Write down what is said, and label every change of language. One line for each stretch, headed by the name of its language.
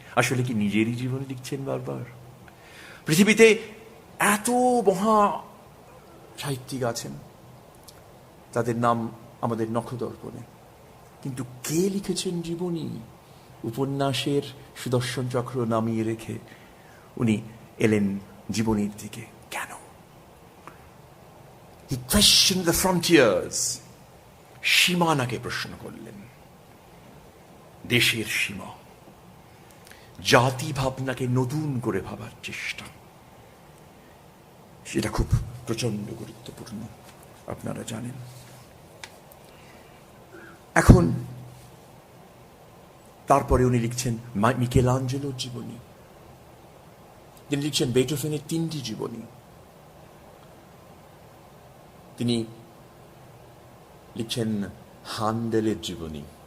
Bangla: আসলে কি নিজেরই জীবনী লিখছেন বারবার? পৃথিবীতে এত মহা সাহিত্যিক আছেন, তাদের নাম আমাদের নখদর্পণে, কিন্তু কে লিখেছেন জীবনী? উপন্যাসের সুদর্শন চক্র নামিয়ে রেখে উনি এলেন জীবনীর দিকে। কেন?
English: He questioned the frontiers,
Bangla: সীমানাকে প্রশ্ন করলেন। দেশের সীমা, জাতি ভাবনাকে নতুন করে ভাবার চেষ্টা, সেটা খুব প্রচন্ড গুরুত্বপূর্ণ, আপনারা জানেন। এখন তারপরে উনি লিখছেন মিকেলাঞ্জেলোর জীবনী, তিনি লিখছেন বেথোভেনের 3টি জীবনী, তিনি লিখছেন হান্ডেলের জীবনী।